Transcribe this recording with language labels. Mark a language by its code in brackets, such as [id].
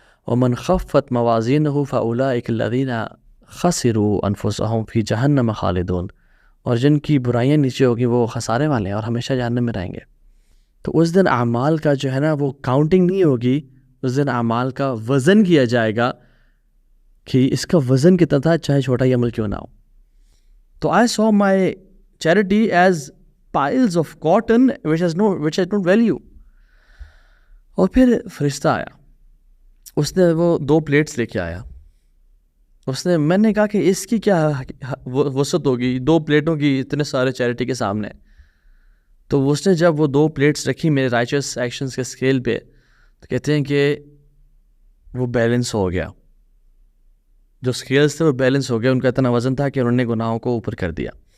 [ar] ومن خفت موازینہ فاولئک الذین خسروا انفسهم فی جہنم خالدون, [ur] اور جن کی برائیاں نیچے ہوگی وہ خسارے والے ہیں اور ہمیشہ جہنم میں رہیں گے. تو اس دن اعمال کا جو ہے نا وہ کاؤنٹنگ نہیں ہوگی, اس دن اعمال کا وزن کیا جائے گا کہ اس کا وزن کتنا تھا چاہے چھوٹا ہی عمل کیوں نہ ہو. [en] تو I saw my charity as piles of cotton which has no value. [ur] اور پھر فرشتہ آیا, اس نے وہ 2 پلیٹس لے کے آیا. میں نے کہا کہ اس کی کیا وسعت ہوگی 2 پلیٹوں کی اتنے سارے چیریٹی کے سامنے. تو اس نے جب وہ 2 پلیٹس رکھی میرے رائچس ایکشنز کے اسکیل پہ تو کہتے ہیں کہ وہ بیلنس ہو گیا, جو اسکیلز تھے وہ بیلنس ہو گیا, ان کا اتنا وزن تھا کہ انہوں نے گناہوں کو اوپر کر دیا.